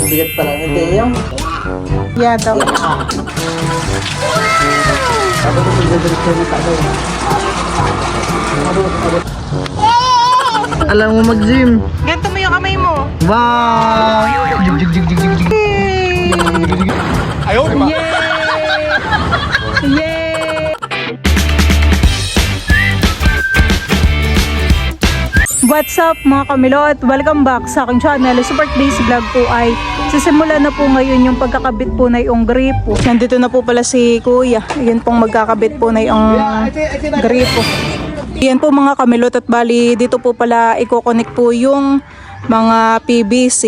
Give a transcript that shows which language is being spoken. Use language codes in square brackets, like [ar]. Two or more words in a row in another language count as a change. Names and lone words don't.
[tl] bigat pala nito yung. Yeah, daw. Tapos ito diretso na tagay. Alam mo mag-gym. Ganto mo yung kamay mo. Wow! Jig jig jig jig jig jig. Ayaw, diba? [en] Yay! What's up [tl] mga kamilot? [en] Welcome back [tl] sa aking channel. Super Days Vlog po ay sisimula na po ngayon yung pagkakabit po na yung gripo. Nandito na po pala si Kuya. Ayan pong magkakabit po na yung gripo. Ayan po mga kamilot at bali dito po pala i-connect po yung mga PVC.